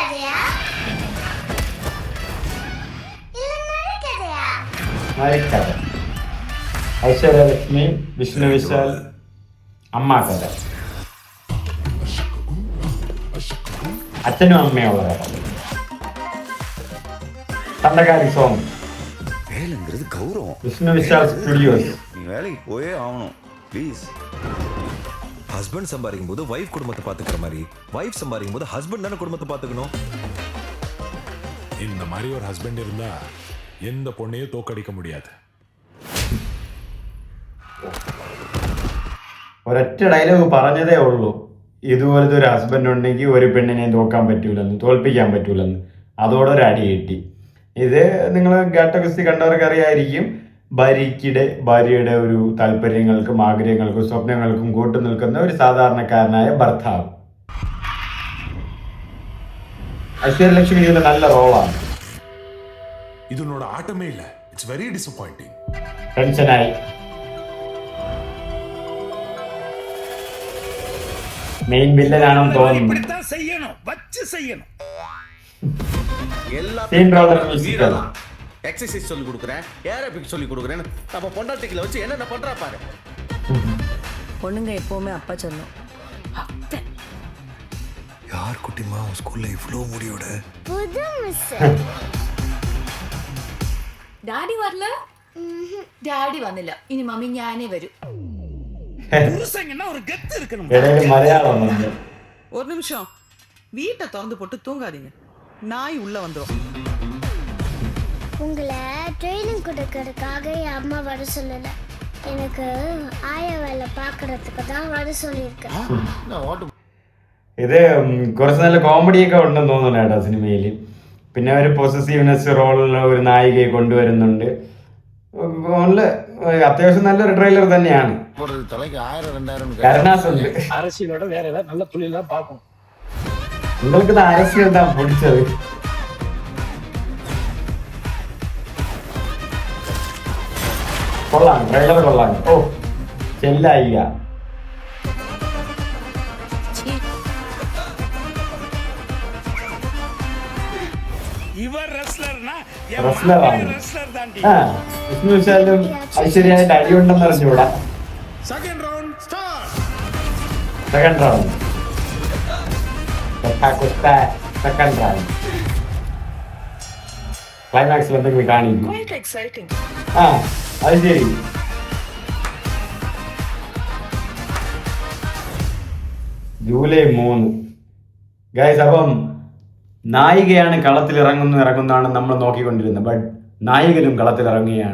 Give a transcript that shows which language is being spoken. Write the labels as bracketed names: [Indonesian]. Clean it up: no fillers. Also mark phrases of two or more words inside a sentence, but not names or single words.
[Malayalam] കഥ ഐശ്വര്യ ലക്ഷ്മി വിഷ്ണു വിശാൽ അമ്മ കഥ, അച്ഛനും അമ്മയുള്ള കഥ, [Tamil] சண்டைக்காரி சாங். வேலைங்கிறது கௌரவம். விஷ்ணு விஷால் ஸ்டுடியோஸ். நீ வேலைக்கு போயே ஆகணும் ப்ளீஸ். ஹஸ்பண்ட் சம்பாதிக்கும் போது வைஃப் குடும்பத்தை பாத்துக்கிற மாதிரி வைஃப் சம்பாதிக்கும் போது ஹஸ்பண்ட் தானே குடும்பத்தை பாத்துக்கணும். இந்த மாதிரி ஒரு ஹஸ்பண்ட் இருந்தா எந்த பொண்ணையும் தோக்கடிக்க முடியாது. [Malayalam] ഒരൊറ്റ ഡയലോഗ് പറഞ്ഞതേ ഉള്ളൂ, ഇതുപോലത്തെ ഒരു ഹസ്ബൻഡ് ഉണ്ടെങ്കിൽ ഒരു പെണ്ണിനെ തോക്കാൻ പറ്റൂലെന്ന്, തോൽപ്പിക്കാൻ പറ്റൂലെന്ന്. അതോടെ ഒരു അടി കിട്ടി. ഇത് നിങ്ങൾ ഘട്ടഗസ്തി കണ്ടവർക്ക് അറിയായിരിക്കും. ഭാര്യയുടെ ഒരു താല്പര്യങ്ങൾക്കും ആഗ്രഹങ്ങൾക്കും സ്വപ്നങ്ങൾക്കും കൂട്ടു നിൽക്കുന്ന ഒരു സാധാരണക്കാരനായ ഭർത്താവ്. ഐശ്വര്യലക്ഷ്മി ഇതിന്റെ നല്ല റോളാണ്. ഇതിനോട് ആട്ടമേ ഇല്ല. [English] It's very disappointing. [Malayalam] ടെൻഷനായി. മെയിൻ വില്ലനാണെന്ന് തോന്നുന്നു. [Tamil] எக்ஸசைஸ் சொல்லி கொடுக்குறேன், ஏரோபிக் சொல்லி கொடுக்குறேன்னு நம்ம பொண்டாட்டிகளை வச்சு என்னென்ன பண்றா பாரு. பொண்ணுங்க எப்பவுமே அப்பா சொல்லும். யார் குட்டிமா உன் ஸ்கூல்ல இவ்ளோ முடியோட? புது மிஸ். [Malayalam] ഡാഡി വരില്ല. ഡാഡി വന്നില്ല. ഇനി മമ്മി ഞാനേ വരും. മലയാളം [Tamil] ஒரு நிமிஷம் வீட்டை திறந்து போட்டு தூங்காதீங்க, நாய் உள்ள வந்துடும். உங்களை ட்ரைனிங் கொடுக்கறதுக்காக என் அம்மா வர சொல்லல, எனக்கு ஆய வேலை பார்க்கறதுக்கு தான் வர சொல்லியிருக்கேன். [Malayalam] ഇത് കുറച്ച് നല്ല കോമഡിയൊക്കെ ഉണ്ടെന്ന് തോന്നുന്നു കേട്ടോ സിനിമയിൽ. പിന്നെ ഒരു പൊസസീവ്നെസ് റോളിലുള്ള ഒരു നായികയെ കൊണ്ടുവരുന്നുണ്ട്. അത്യാവശ്യം നല്ലൊരു ട്രെയിലർ തന്നെയാണ്. കരുണാസ് ഉണ്ട്. [Tamil] அரசியலோட வேற ஏதாவது நல்ல புள்ளியெல்லாம் பார்க்கணும். [Malayalam] നിങ്ങൾക്ക് അരസ്യം എന്താ പിടിച്ചത്? കൊള്ളാം, ട്രെയിലർ കൊള്ളാം. ഓ ചെല്ലായില്ല. [Tamil] இவர் ரெஸ்லர்னா [Malayalam] റെസ്ലറാണ്. [Tamil] ரெஸ்லர் தாண்டி. [Malayalam] വിഷ്ണു വിശാലും ഐശ്വര്യായിട്ട് അടിയുണ്ടെന്ന് അറിഞ്ഞൂടാ. [English] Second round start. Second round. Second round. [Malayalam] ക്ലൈമാക്സിൽ എന്തെങ്കിലും കാണിക്കും. [English] Quite exciting. [Malayalam] അത് ശരി. ജൂലൈ 3 ഗൈസ്. അപ്പം നായികയാണ് കളത്തിൽ ഇറങ്ങുന്നതാണ് നമ്മൾ നോക്കിക്കൊണ്ടിരുന്നത്. ബട്ട് നായകനും കളത്തിലിറങ്ങുകയാണ്.